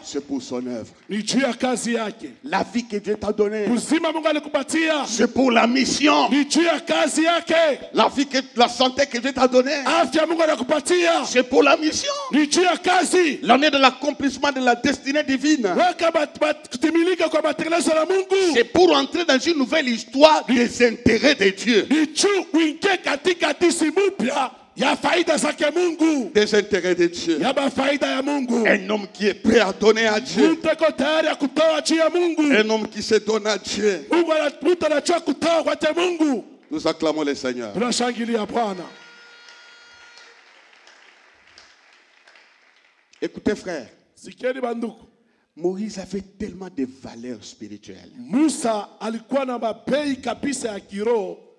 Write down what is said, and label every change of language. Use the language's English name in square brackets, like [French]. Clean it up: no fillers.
[French] c'est pour son œuvre. [Swahili] ni juu ya kazi yake. [French] La vie que Dieu t'a donnée, [Swahili] Uzima Mungu alikupatia [French] c'est pour la mission. [Swahili] ni juu ya kazi yake. [French] La santé que Dieu t'a donnée, [Swahili] Afya Mungu anakupatia [French] c'est pour la mission. [Swahili] ni juu ya kazi. [French] L'année de l'accomplissement de la destinée divine, [Swahili] Weka kutimilika kwa matengenezo ya Mungu. [French] c'est pour entrer dans une nouvelle histoire des intérêts de Dieu. [Swahili] Ni juu uingie katika hadithi mpya ya faida zake Mungu. [French] Des intérêts de Dieu. [Swahili] Ya faida ya Mungu. [French] Un homme qui est prêt à donner à Dieu. [Swahili] Mtu ako tayari ya kutoa juu ya Mungu. [French] Un homme qui se donne à Dieu. [Swahili] Mtu anajua kutoa kwa Mungu. [French] Nous acclamons le Seigneur. [Swahili] Tunashangilia Bwana. [French] Écoutez frère, [Swahili] Sikieni banduku. [French] Moïse avait tellement de valeurs spirituelles. [Swahili] Musa alikuwa na mabei kabisa ya kiroho.